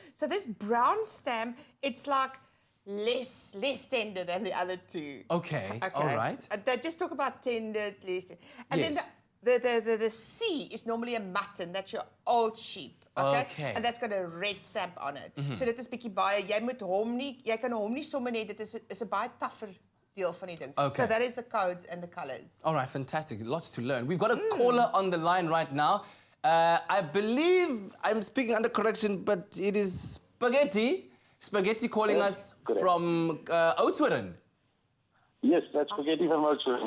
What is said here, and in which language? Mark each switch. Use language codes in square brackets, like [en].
[en] So this brown stamp, it's like less tender than the other two. Okay. All right. They just talk about tender, less tender. And Yes. then the C is normally a mutton. That's your old sheep. Okay? Okay. And that's got a red stamp on it. [af] So dit is bietjie baie, jy kan hom nie sommer net, dit is 'n baie tougher deel van die ding. [en] Okay. So that is the codes and the colors. All right, fantastic. Lots to learn. We've got a caller on the line right now. I believe I'm speaking under correction, but it is Spaghetti. Spaghetti calling us from Oudtshoorn. Yes, that's spaghetti from Oudtshoorn.